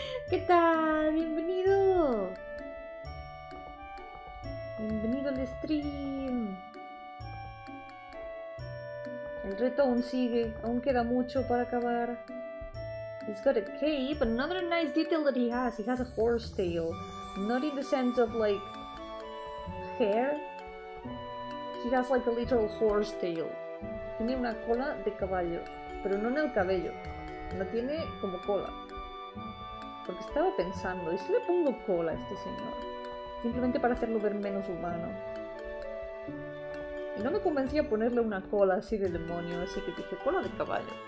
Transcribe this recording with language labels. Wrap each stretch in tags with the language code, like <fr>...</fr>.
<es>¿Qué tal? Bienvenido. Bienvenido al stream. El reto aún sigue, aún queda mucho para acabar.</es> <en>He's got a cape. Another nice detail that he has a horse tail. Not in the sense of like hair. He has like a literal horse tail.</en> <es>Tiene una cola de caballo, pero no en el cabello. No tiene como cola. Porque estaba pensando, ¿y si le pongo cola a este señor? Simplemente para hacerlo ver menos humano. Y no me convencía ponerle una cola así de demonio, así que dije, cola de caballo.</es>